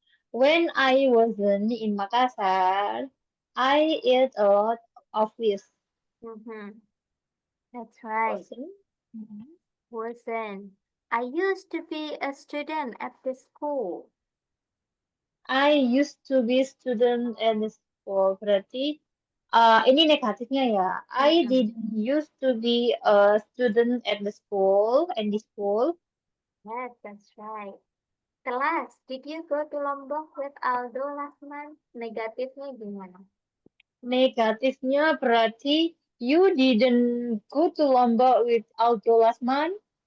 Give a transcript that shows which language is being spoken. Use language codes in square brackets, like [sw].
[en] When I wasn't in Makassar, I ate a lot of fish. That's right. Wasn't? Wasn't. I used to be a student at the school. I used to be student at the school. [id] Berarti ini negatifnya ya. [en] I didn't used to be a student at the school and the school. Yes, that's right. Kelas, did you go to Lombok with Aldo last month? [id] Negatifnya gimana? Negatifnya berarti [en] you didn't go to Lombok with Aldo last month.